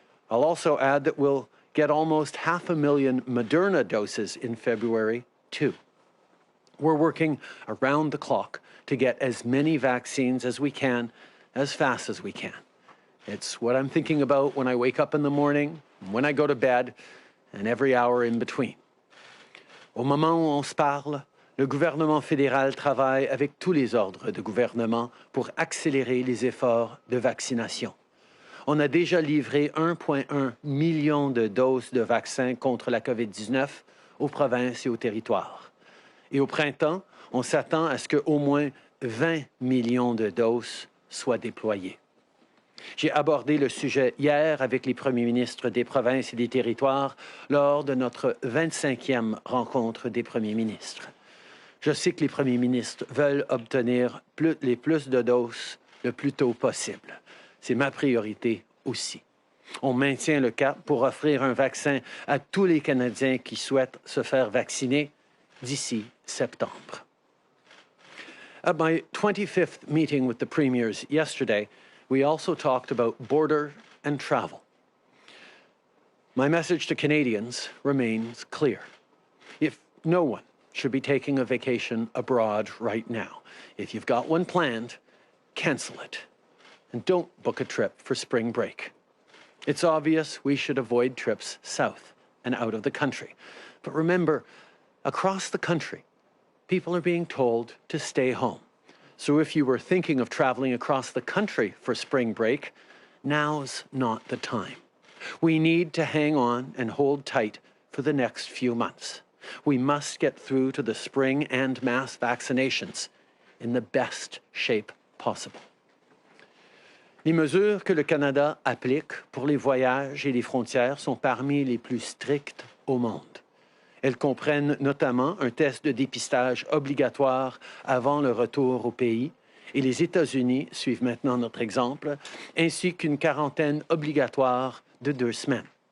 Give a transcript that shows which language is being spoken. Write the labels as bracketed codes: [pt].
[en] I'll also add that we'll get almost 500,000 Moderna doses in February, too. We're working around the clock to get as many vaccines as we can, as fast as we can. It's what I'm thinking about when I wake up in the morning, when I go to bed, and every hour in between. [fr] Au moment où on se parle, le gouvernement fédéral travaille avec tous les ordres de gouvernement pour accélérer les efforts de vaccination. On a déjà livré 1,1 million de doses de vaccins contre la COVID-19 aux provinces et aux territoires. Et au printemps, on s'attend à ce qu'au moins 20 millions de doses soient déployées. J'ai abordé le sujet hier avec les premiers ministres des provinces et des territoires lors de notre 25e rencontre des premiers ministres. Je sais que les premiers ministres veulent obtenir plus de doses le plus tôt possible. C'est ma priorité aussi. On maintient le cap pour offrir un vaccin à tous les Canadiens qui souhaitent se faire vacciner d'ici septembre. [en] At my 25th meeting with the premiers yesterday, we also talked about border and travel. My message to Canadians remains clear. If no one should be taking a vacation abroad right now. If you've got one planned, cancel it. And don't book a trip for spring break. It's obvious we should avoid trips south and out of the country. But remember, across the country, people are being told to stay home. So if you were thinking of traveling across the country for spring break, now's not the time. We need to hang on and hold tight for the next few months. We must get through to the spring and mass vaccinations in the best shape possible. [fr] Les mesures que le Canada applique pour les voyages et les frontières sont parmi les plus strictes au monde. Elles comprennent notamment un test de dépistage obligatoire avant le retour au pays, et les États-Unis suivent maintenant notre exemple, ainsi qu'une quarantaine obligatoire de 2 semaines.